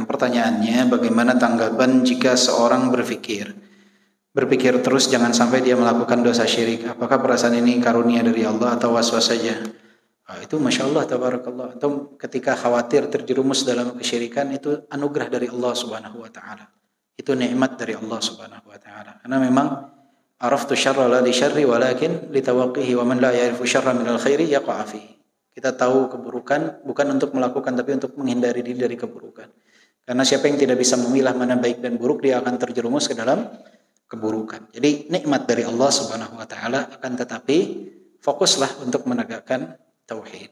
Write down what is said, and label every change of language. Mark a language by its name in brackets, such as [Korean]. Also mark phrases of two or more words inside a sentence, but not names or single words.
[Indonesian] Pertanyaannya, bagaimana tanggapan jika seorang berpikir terus jangan sampai dia melakukan dosa syirik? Apakah perasaan ini karunia dari Allah atau was-was saja? Itu [Arabic] ما شاء الله، تبارك الله. [Indonesian] Atau ketika khawatir terjerumus dalam kesyirikan, itu anugerah dari Allah [Arabic] سبحانه وتعالى. [Indonesian] Itu nikmat dari Allah [Arabic] سبحانه وتعالى. [Indonesian] Karena memang [Arabic] عرفت الشر لا للشر ولكن لتوقيه ومن لا يعرف الشر من الخير يقع فيه. [Indonesian] Kita tahu keburukan bukan untuk melakukan tapi untuk menghindari diri dari keburukan. Karena siapa yang tidak bisa memilah mana baik dan buruk, dia akan terjerumus ke dalam keburukan. Jadi nikmat dari Allah [Arabic] سبحانه وتعالى, [Indonesian] akan tetapi fokuslah untuk menegakkan tauhid.